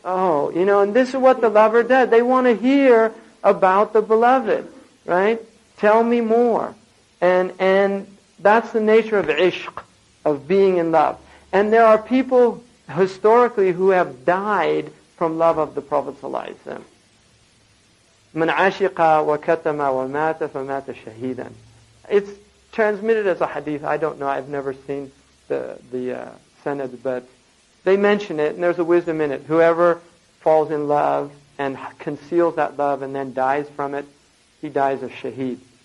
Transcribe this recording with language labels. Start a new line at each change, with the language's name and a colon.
English: Oh, you know, and this is what the lover does. They want to hear about the beloved, right? Tell me more. And that's the nature of ishq, of being in love. And there are people historically who have died from love of the Prophet ﷺ.
Arabic: من عشق وكتم ومات فمات شهيدا.
English: It's transmitted as a hadith. I don't know. I've never seen the sanad, but they mention it, and there's a wisdom in it. Whoever falls in love and conceals that love and then dies from it, he dies a shaheed.